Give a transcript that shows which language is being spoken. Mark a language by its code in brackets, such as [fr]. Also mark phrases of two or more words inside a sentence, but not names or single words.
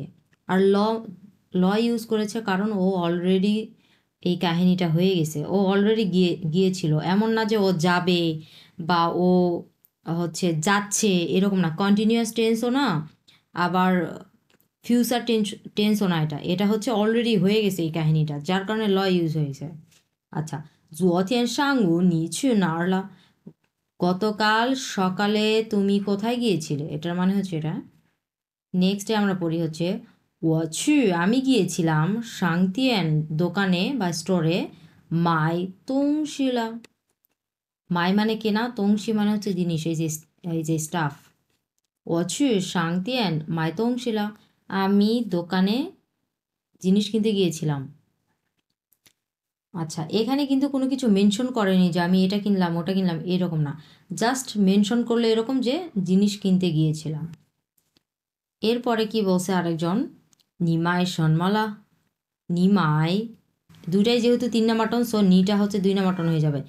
[bn] আর ল ইউজ করেছে কারণ ও অলরেডি এই কাহিনীটা হয়ে গেছে, ও অলরেডি গিয়েছিল, এমন না যে ও যাবে বা ও হচ্ছে যাচ্ছে, এরকম না। [en] continuous tense [bn] না, আবার [en] future tense [bn] না, এটা এটা হচ্ছে অলরেডি হয়ে গেছে এই কাহিনীটা, যার কারণে ল ইউজ হয়েছে। আচ্ছা, [zh] 昨天上午你去哪儿了? [bn] গতকাল সকালে তুমি কোথায় গিয়েছিলে, এটার মানে হচ্ছে এটা। নেক্সটে আমরা পড়ি হচ্ছে [zh] 我去 [bn] আমি গিয়েছিলাম, 商店 দোকানে বা স্টোরে, [zh] 买东西了 [bn] মাই মানে কেনা, তংশি মানে হচ্ছে জিনিস, এই যে স্টাফ। [zh] 我去商店 买东西了 [bn] আমি দোকানে জিনিস কিনতে গিয়েছিলাম। আচ্ছা, এখানে কিন্তু কোনো কিছু মেনশন করেনি যে আমি এটা কিনলাম ওটা কিনলাম, এরকম না, জাস্ট মেনশন করলে এরকম যে জিনিস কিনতে গিয়েছিলাম। এরপরে কি বলছে আরেকজন, [zh] 你买什么了, [bn] নিমাই দুইটাই যেহেতু 3 নম্বর টন, সো নিটা হচ্ছে 2 নম্বর টন হয়ে যাবে।